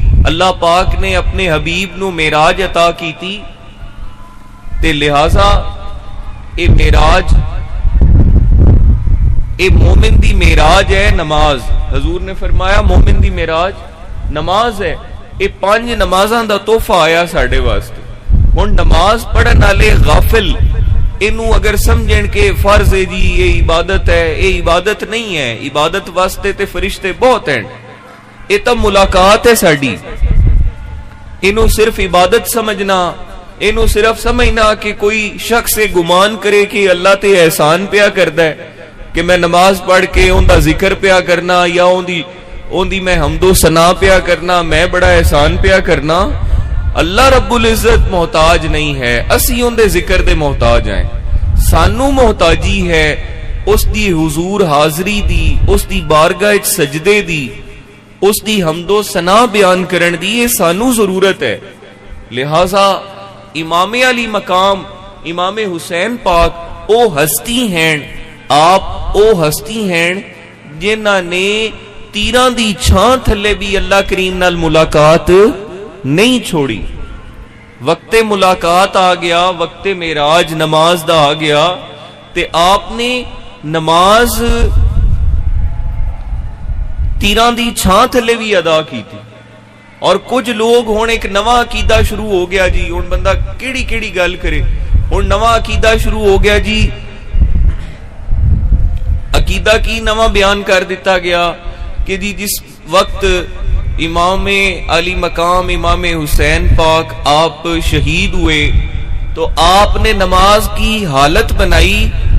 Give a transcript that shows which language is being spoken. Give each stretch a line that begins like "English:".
Punjabi: اللہ پاک نے اپنے حبیب نو معراج عطا کی تھی تے لہذا اے معراج اے مومن دی معراج ہے نماز. حضور نے فرمایا مومن دی معراج نماز ہے. اے 5 نمازاں دا تحفہ آیا ساڈے واسطے. ہن نماز پڑھن والے غافل اینو اگر سمجھن کہ فرض ہے جی
Urdu: یہ عبادت ہے، یہ عبادت نہیں ہے.
Punjabi: عبادت واسطے تے فرشتے بہت ہیں. یہ تو ملاقات ہے ساڈی. اینو صرف عبادت سمجھنا، اینو صرف سمجھنا کہ کوئی شخص گمان کرے کہ اللہ تے احسان پیا کردا ہے کہ میں نماز پڑھ کے اون دا ذکر پیا کرنا یا اون دی میں حمد و ثنا پیا کرنا، میں بڑا احسان پیا کرنا. اللہ رب العزت محتاج نہیں ہے، اسی اون دے ذکر دے محتاج ہیں. سانو محتاجی ہے اس دی حضور حاضری دی، اس دی بارگاہ وچ سجدے دی، اس دی حمد و ثنا بیان کرن دی. یہ سانو ضرورت ہے. لہذا امام علی مقام امام حسین پاک او ہستی ہیں، آپ او ہستی ہیں جنہاں نے تیران دی چھان تھلے بھی اللہ کریم نال ملاقات نہیں چھوڑی. وقت ملاقات آ گیا، وقت معراج نماز دا آ گیا تے آپ نے نماز تیران دی چھان تھلے بھی ادا کی تھی. اور کچھ لوگ ہون ایک نواں عقیدہ شروع ہو گیا جی. ہون بندہ کیڑی کیڑی گل کرے. ہون نواں عقیدہ شروع ہو گیا جی. عقیدہ کی نواں بیان کر دیتا گیا کہ جی جس وقت امام علی مقام امام حسین پاک آپ شہید ہوئے تو آپ نے نماز کی حالت بنائی.